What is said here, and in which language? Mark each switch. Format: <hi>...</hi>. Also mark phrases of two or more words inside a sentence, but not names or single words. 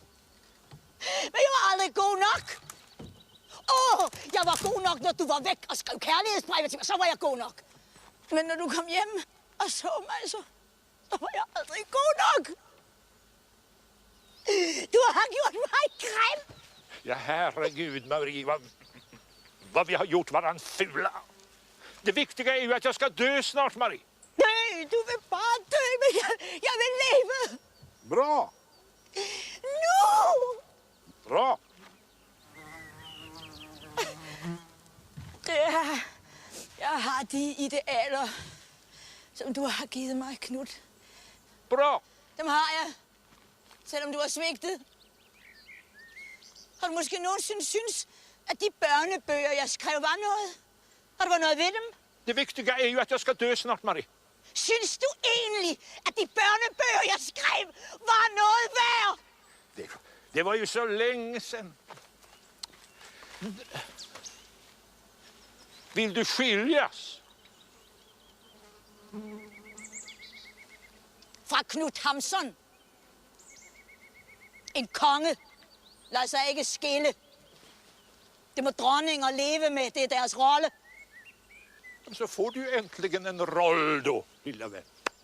<da>Men jeg var aldrig god nok. Jeg var god nok, når du var væk og skrev kærlighedsbreve til mig. Så var jeg god nok. Men når du kom hjem og så mig, så var jeg aldrig god nok. Du har gjort mig grim.</da> <sv>Ja, herregud, Marie. Vad vi har gjort varann fula. Det viktiga är ju att jag ska dö snart, Marie. Nej, du vill bara dö, men jag vill leva. Bra. Nu! Bra.</sv> <da>Jeg har de idealer, som du har givet mig, Knut.</da> <sv>Bra.</sv> <da>Dem har jeg, selvom du har svigtet. Har du måske nogensinde synes, at de børnebøger, jeg skrev, var noget? Har du været noget ved dem?</da> <sv>Det viktiga är ju att jag ska dö snart, Marie.</sv> <da>Synes du egentlig, at de børnebøger, jeg skrev, var noget værd?</da> <sv>Det var ju så länge sedan. Vill du skiljas?</sv> <da>Fra Knut Hamsun. En konge lader sig ikke skille. Det må dronninger leve med. Det er deres rolle.</da> <sv>Så får du äntligen en roll då, lilla vän.</sv>